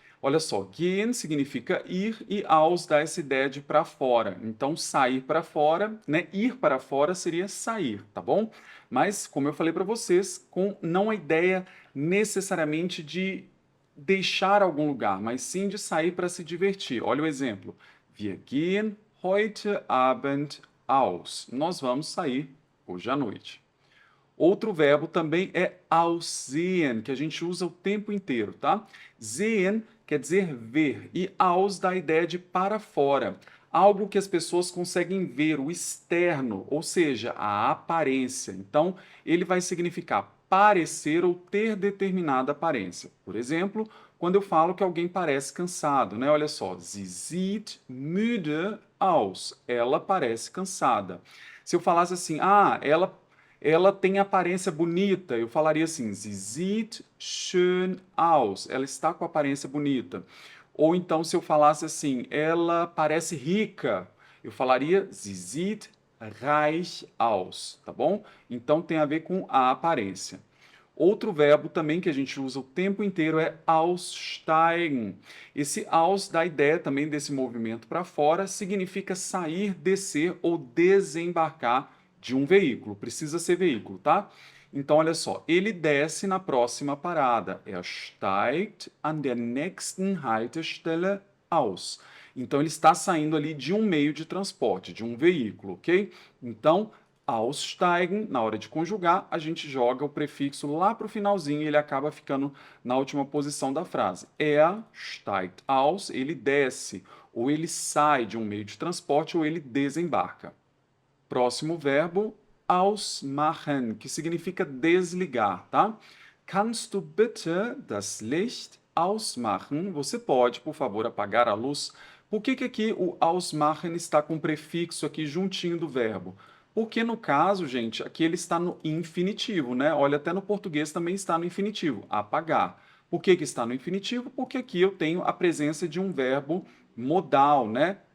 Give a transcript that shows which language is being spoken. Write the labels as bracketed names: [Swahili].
[Portuguese] Olha só, gehen significa ir e aus dá essa ideia de para fora. Então, sair para fora, né? Ir para fora seria sair, tá bom? Mas, como eu falei para vocês, com não a ideia necessariamente de deixar algum lugar, mas sim de sair para se divertir. Olha o exemplo. [German] Wir gehen heute Abend aus. [Portuguese] Nós vamos sair hoje à noite. Outro verbo também é aussehen, que a gente usa o tempo inteiro, tá? Sehen quer dizer ver e aus dá a ideia de para fora, algo que as pessoas conseguem ver, o externo, ou seja, a aparência. Então, ele vai significar parecer ou ter determinada aparência. Por exemplo, quando eu falo que alguém parece cansado, né? Olha só, [German] sie sieht müde aus. [Portuguese] Ela parece cansada. Se eu falasse assim, ela tem aparência bonita, eu falaria assim, [German] sie sieht schön aus. [Portuguese] Ela está com aparência bonita. Ou então, se eu falasse assim, ela parece rica, eu falaria, [German] sie sieht reich aus, [Portuguese] tá bom? Então tem a ver com a aparência. Outro verbo também que a gente usa o tempo inteiro é aussteigen. Esse aus dá a ideia também desse movimento para fora, significa sair, descer ou desembarcar de um veículo. Precisa ser veículo, tá? Então, olha só, ele desce na próxima parada. [German] Er steigt an der nächsten Haltestelle aus. [Portuguese] Então, ele está saindo ali de um meio de transporte, de um veículo, ok? Então, aussteigen, na hora de conjugar, a gente joga o prefixo lá para o finalzinho e ele acaba ficando na última posição da frase. [German] Er steigt aus, [Portuguese] ele desce, ou ele sai de um meio de transporte, ou ele desembarca. Próximo verbo, ausmachen, que significa desligar, tá? [German] Kannst du bitte das Licht ausmachen? [Portuguese] Você pode, por favor, apagar a luz? Por que aqui o ausmachen está com prefixo aqui juntinho do verbo? Porque no caso, gente, aqui ele está no infinitivo, né? Olha, até no português também está no infinitivo, apagar. Por que está no infinitivo? Porque aqui eu tenho a presença de um verbo modal, né?